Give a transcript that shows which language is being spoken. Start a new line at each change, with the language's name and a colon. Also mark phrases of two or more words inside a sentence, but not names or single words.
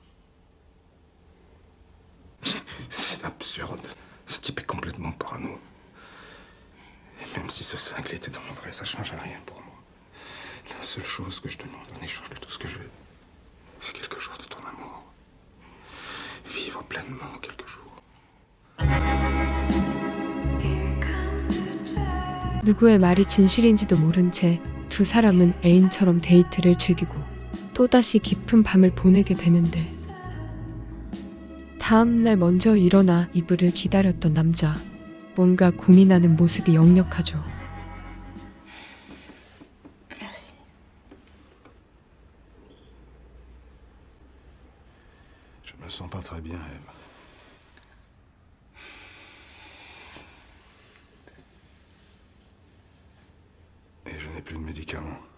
French: C'est absurde. Ce type est complètement parano. Et même si ce cinglé était dans le vrai, ça change rien pour moi. La seule chose que je demande en échange de tout ce que j'ai, c'est quelque chose de ton amour. Vivre pleinement quelques jours.
Korean: 누구의 말이 진실인지도 모른 채 두 사람은 애인처럼 데이트를 즐기고 또다시 깊은 밤을 보내게 되는데 다음날 먼저 일어나 이브를 기다렸던 남자. 뭔가 고민하는 모습이 역력하죠.
French: Merci. Je me sens pas très bien, Ève. Et je n'ai plus de médicaments.